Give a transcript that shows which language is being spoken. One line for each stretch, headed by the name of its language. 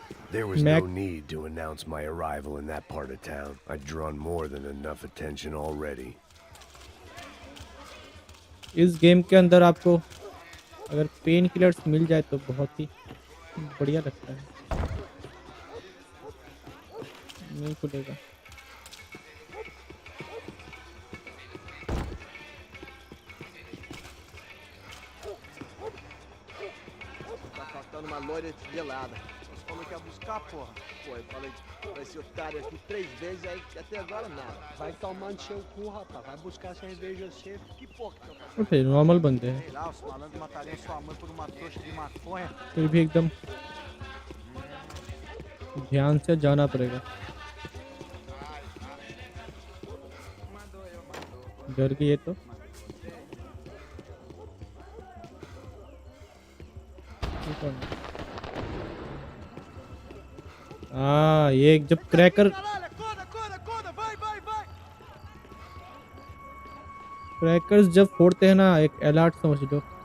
English: There was no need to announce my arrival in that part of town. I'd drawn more than enough attention already.
Hindi: इस game के अंदर आपको अगर pain killers मिल जाए तो बहुत ही बढ़िया लगता है। नहीं खुलेगा।
Portuguese: Tá faltando uma loira gelada. Falou que ia buscar, porra. Pô, eu falei pra esse otário aqui 3 vezes, aí até agora nada. Vai tomar no seu cu, rapaz. Vai buscar cerveja cedo. Que porra que eu faço?
Hindi: Okay normal बंदे हैं।
Portuguese: Sei lá, os malandros matariam sua mãe por uma trouxa de maconha.
Hindi: फिर भी एकदम ध्यान से जाना पड़ेगा। डर गई है तो हाँ ये जब क्रैकर क्रैकर्स जब फोड़ते हैं ना एक अलर्ट समझ लो।